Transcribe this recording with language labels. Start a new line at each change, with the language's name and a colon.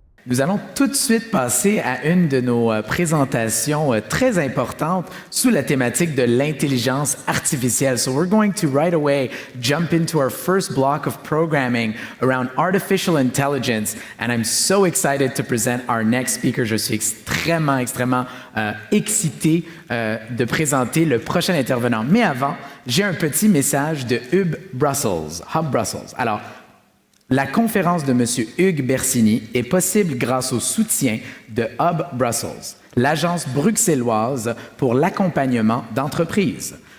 French: Nous allons tout de suite passer à une de nos présentations très importantes sous la thématique de l'intelligence artificielle.
English: So we're going to right away jump into our first block of programming around artificial intelligence. And I'm so excited to present our next speaker.
French: Je suis extrêmement excité de présenter le prochain intervenant. Mais avant, j'ai un petit message de Hub Brussels. Alors, la conférence de M. Hugues Bersini est possible grâce au soutien de Hub Brussels, l'agence bruxelloise pour l'accompagnement d'entreprises.